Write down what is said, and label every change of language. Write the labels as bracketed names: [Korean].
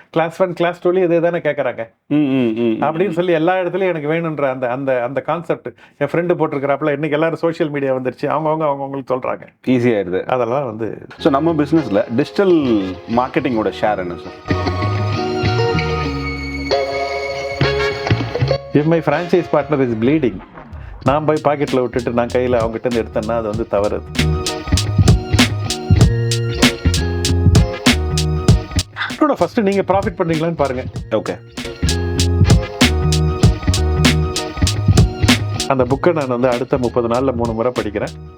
[Tamil] Class 1 class 2 இதே தானே கேட்கறாங்க அப்படின்னு சொல்லி எல்லா இடத்துலயும் எனக்கு வேணுன்ற அந்த கான்செப்ட் என் ஃப்ரெண்டு போட்டிருக்கிறாப்புல. இன்னைக்கு எல்லாரும் சோஷியல் மீடியா வந்துருச்சு, அவங்களுக்கு சொல்றாங்க, ஈஸியாயிருது. அதெல்லாம் வந்து ஸோ நம்ம பிஸ்னஸ்ல டிஜிட்டல் மார்க்கெட்டிங்கோட ஷேர் என்ன sir? [English] If my franchise partner is bleeding, [Tamil] நான் போய் பாக்கெட்டில் விட்டுட்டு நான் கையில் அவங்ககிட்ட இருந்து எடுத்தேன்னா அது வந்து தவறு. ஃபர்ஸ்ட் நீங்க ப்ராஃபிட் பண்றீங்களான்னு பாருங்க. ஓகே. அந்த புக்கை நான் வந்து அடுத்த 30 நாள்ல 3 முறை படிக்கிறேன்.